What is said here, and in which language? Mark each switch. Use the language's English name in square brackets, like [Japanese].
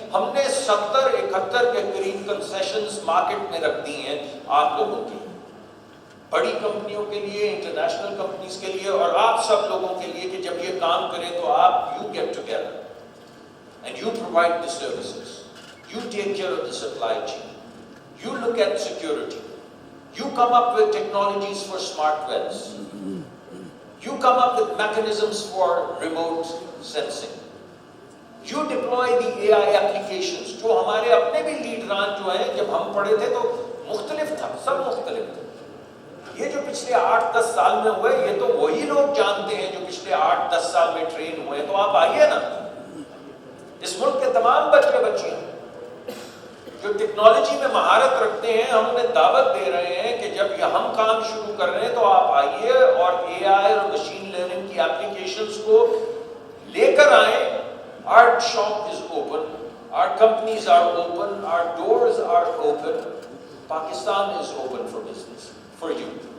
[Urdu] ہم نے 70-71 کے قریب کنسیشنز مارکیٹ میں رکھ دی ہیں آپ لوگوں کے لیے، بڑی کمپنیوں کے لیے، انٹرنیشنل کمپنیز کے لیے، اور آپ سب لوگوں کے لیے کہ جب یہ کام کریں تو آپ [English] You get together and you provide the services. You take care of the supply chain. You look at security. You come up with technologies for smart wells. You come up with mechanisms for remote sensing. You deploy the AI applications. [Urdu] جو ہمارے اپنے بھی لیڈران جو ہیں، جب ہم پڑھے تھے تو مختلف تھا، سب مختلف تھے. یہ جو پچھلے 8-10 سال میں ہوئے، یہ تو وہی لوگ جانتے ہیں جو پچھلے 8-10 سال میں ٹرین ہوئے. تو آپ آئیے نا، اس ملک کے تمام بچے بچیاں جو ٹیکنالوجی میں مہارت رکھتے ہیں، ہم انہیں دعوت دے رہے ہیں کہ جب یہ ہم کام شروع کر رہے ہیں تو آپ آئیے اور اے آئی اور مشین لرننگ کی اپلیکیشنز کو لے کر آئیں. [English] Our shop is open, our companies are open, our doors are open. Pakistan is open for business, for you.